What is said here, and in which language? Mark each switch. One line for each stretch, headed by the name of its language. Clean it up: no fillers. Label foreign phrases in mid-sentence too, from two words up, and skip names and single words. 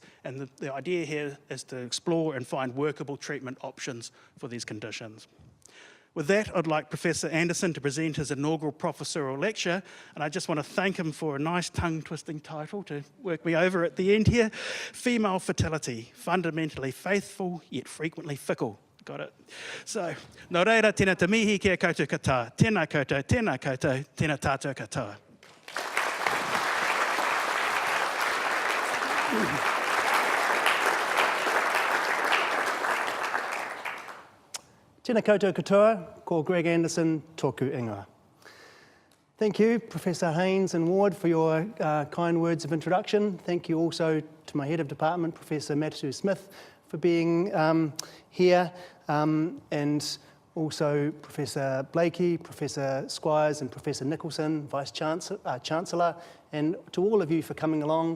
English: And the idea here is to explore and find workable treatment options for these conditions. With that, I'd like Professor Anderson to present his inaugural professorial lecture, and I just want to thank him for a nice tongue-twisting title to work me over at the end here. Female Fertility, Fundamentally Faithful Yet Frequently Fickle. Got it. So,
Māori: nō reira, tēnā te mihi kia koutou katoa. Tēnā koutou, tēnā tātou katoa. Tēnā koutou katoa, ko Greg Anderson, tōku ingoa.
English: Thank you, Professor Haynes and Ward, for your kind words of introduction. Thank you also to my head of department, Professor Matthew Smith, for being here, and also Professor Blakey, Professor Squires and Professor Nicholson, Vice-Chancellor, and to all of you for coming along.